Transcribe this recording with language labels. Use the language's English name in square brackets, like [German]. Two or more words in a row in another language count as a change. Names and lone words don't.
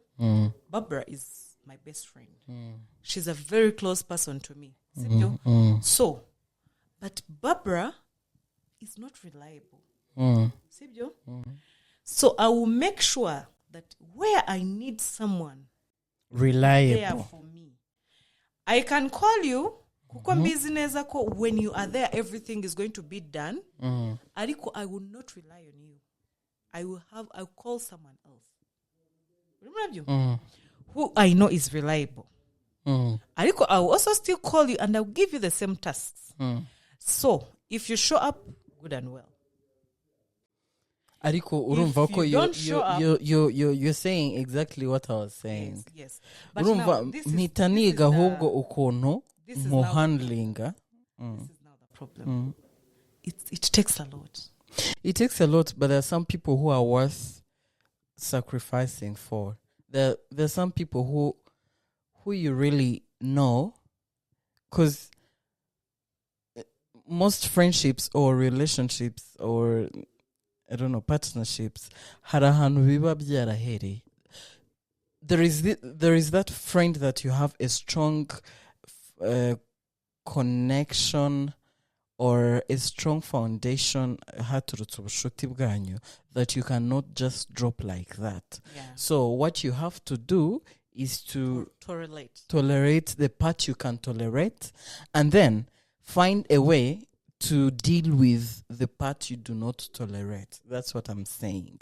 [English] Barbara is my best friend. She's a very close person to me. [Kinyarwanda] Sibyo? [English] So, but Barbara is not reliable. [Kinyarwanda] Sibyo? [English] So I will make sure that where I need someone reliable there for me, I can call you. [Kinyarwanda] Kuko mbizi neza ko [English] when you are there, everything is going to be done. Ariko, I will not rely on you. I'll call someone else. Remember you? Who I know is reliable. Ariko, I will also still call you and I'll give you the same tasks. So, if you show up, good and well. [Kinyarwanda] Ariko, urumva ko [English] you're saying exactly what I was saying. Yes. But [Kinyarwanda] urumva mpitaniga ahubwo ukuntu mo handling. [English] This is now the problem. It takes a lot. It takes a lot, but there are some people who are worth sacrificing for. There's some people who who you really know, because most friendships or relationships or I don't know, partnerships [Kinyarwanda] hari ahantu biba byarahereye. [English] There is that friend that you have a strong connection or a strong foundation [Kinyarwanda] haturutse ubushuti bwanyu [English] that you cannot just drop like that. Yeah. So what you have to do is to tolerate the part you can tolerate, and then find a way to deal with the part you do not tolerate. That's what I'm saying.